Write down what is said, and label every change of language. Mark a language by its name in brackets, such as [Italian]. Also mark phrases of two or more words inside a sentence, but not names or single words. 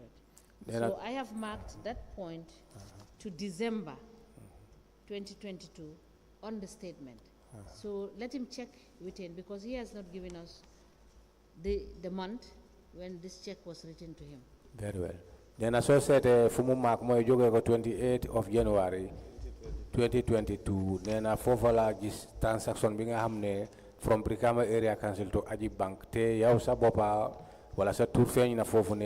[English] So I have marked that point to December 2022 on the statement. So let him check within, because he has not given us the month when this check was written to him. Very well. Then associate [Wolof] fu mu maak mooy jógee ko 28 of January 2022 nee na foofa laa gis transaction bi nga xam ne from Brikama Area Council to Ajib Bank te yow sa boppa wala sa tur feeñ na foofu ne